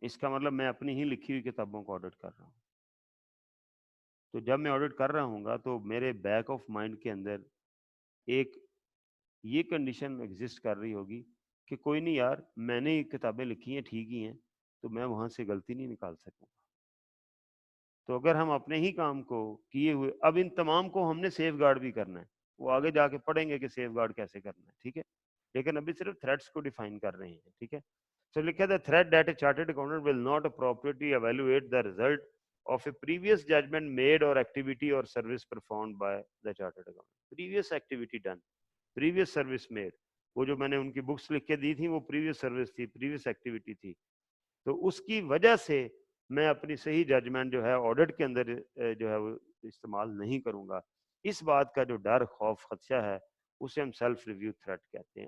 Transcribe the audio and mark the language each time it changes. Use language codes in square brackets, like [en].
[hi] इसका मतलब मैं अपनी ही लिखी हुई किताबों को ऑडिट कर रहा हूँ। तो जब मैं ऑडिट कर रहा हूँ तो मेरे बैक ऑफ माइंड के अंदर एक ये कंडीशन एग्जिस्ट कर रही होगी कि कोई नहीं यार, मैंने किताबें लिखी हैं, ठीक ही हैं, तो मैं वहां से गलती नहीं निकाल सकूंगा। तो अगर हम अपने ही काम को किए हुए, अब इन तमाम को हमने सेफ गार्ड भी करना है, वो आगे जाके पढ़ेंगे कि सेफ गार्ड कैसे करना है। ठीक है, लेकिन अभी सिर्फ थ्रेट्स को डिफाइन कर रहे हैं। ठीक है, [en] so लिखा the threat that a chartered accountant will not appropriately evaluate the result of a previous judgment made or activity or service performed by the chartered accountant। previous activity done, previous service made, [hi] वो जो मैंने उनकी books लिख के दी थी वो previous service थी, previous activity थी, तो उसकी वजह से मैं अपनी सही जजमेंट जो है ऑडिट के अंदर जो है वो इस्तेमाल नहीं करूंगा। इस बात का जो डर, खौफ, खदशा है उसे हम सेल्फ रिव्यू थ्रेट कहते हैं।